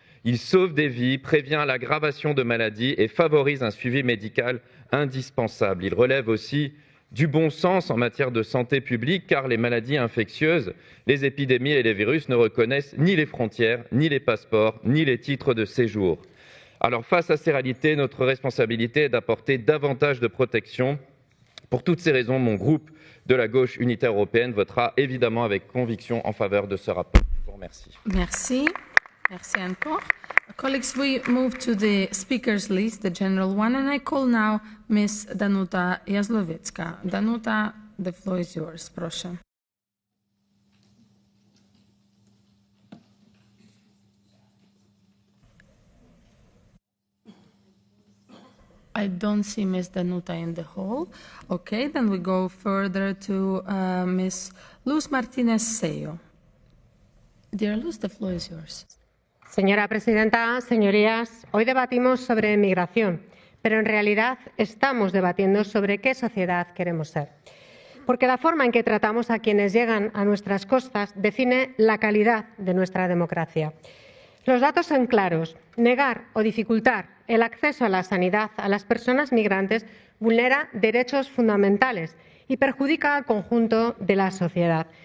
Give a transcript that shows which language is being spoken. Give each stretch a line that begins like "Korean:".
French: Il sauve des vies, prévient l'aggravation de maladies et favorise un suivi médical indispensable. Il relève aussi du bon sens en matière de santé publique, car les maladies infectieuses, les épidémies et les virus ne reconnaissent ni les frontières, ni les passeports, ni les titres de séjour. Alors face à ces réalités, notre responsabilité est d'apporter davantage de protection. Pour toutes ces raisons, mon groupe de la gauche unitaire européenne votera évidemment avec conviction en faveur de ce rapport. Je vous remercie. Merci. Merci encore.
English: Colleagues, we move to the speakers list, the general one, and I call now Ms. Danuta Jazlowiecka. Danuta, the floor is yours,
Polish: proszę.
English: I don't see Ms. Danuta in the hall. Okay, then we go further to Ms. Luz Martínez-Seyo. Dear Luz, the floor is yours.
Spanish: Señora presidenta, señorías, hoy debatimos sobre migración, pero en realidad estamos debatiendo sobre qué sociedad queremos ser. Porque la forma en que tratamos a quienes llegan a nuestras costas define la calidad de nuestra democracia. Los datos son claros. Negar o dificultar el acceso a la sanidad a las personas migrantes vulnera derechos fundamentales y perjudica al conjunto de la sociedad.